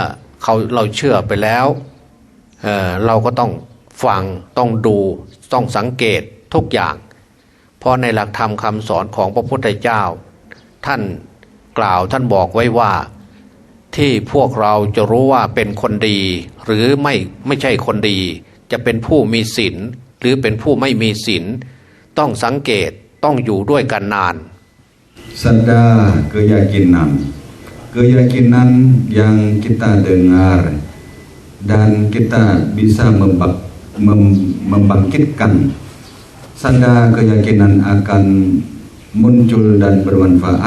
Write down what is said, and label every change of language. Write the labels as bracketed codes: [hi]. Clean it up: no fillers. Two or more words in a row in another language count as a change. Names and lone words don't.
[th] เราเชื่อไปแล้วเราก็ต้องฟังต้องดูต้องสังเกตทุกอย่างเพราะในหลักธรรมคำสอนของพระพุทธเจ้าท่านกล่าวท่านบอกไว้ว่าที่พวกเราจะรู้ว่าเป็นคนดีหรือไม่ใช่คนดีจะเป็นผู้มีศีลหรือเป็นผู้ไม่มีศีลต้องสังเกตต้องอยู่ด้วยกันนาน [id] Sada keyakinan yang kita dengar dan kita bisa membangkitkan sada keyakinan akan muncul dan bermanfaat.